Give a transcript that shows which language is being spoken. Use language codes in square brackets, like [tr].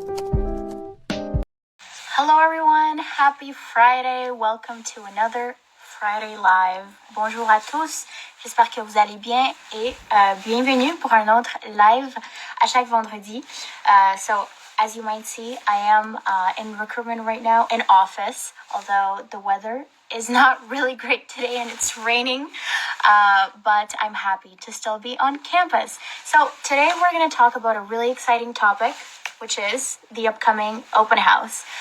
[en] Hello everyone, happy Friday, welcome to another Friday Live. [fr] Bonjour à tous, j'espère que vous allez bien et bienvenue pour un autre live à chaque vendredi. [en] So as you might see, I am in recruitment right now in office, although the weather is not really great today and it's raining, but I'm happy to still be on campus. So today we're going to talk about a really exciting topic, which is the upcoming open house.